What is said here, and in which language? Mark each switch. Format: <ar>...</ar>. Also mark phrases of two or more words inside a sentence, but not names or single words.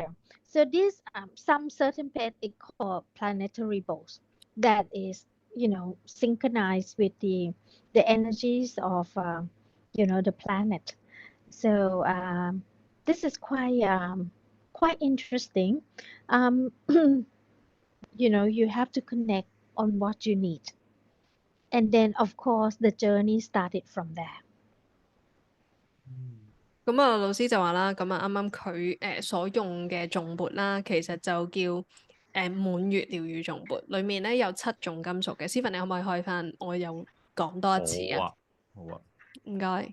<en>So these some certain plate is called planetary bowls that is synchronized with the energies of the planet. So this is quite interesting. You have to connect on what you need. And then, of course, the journey started from there.</en> <yue>咁啊，老師就話啦，咁啊，啱啱佢所用嘅頌缽啦，其實就叫滿月療癒頌缽，裡面咧有7種金屬嘅。Stephen，你可唔可以開翻？我又講多一次啊。好啊。唔該。</yue>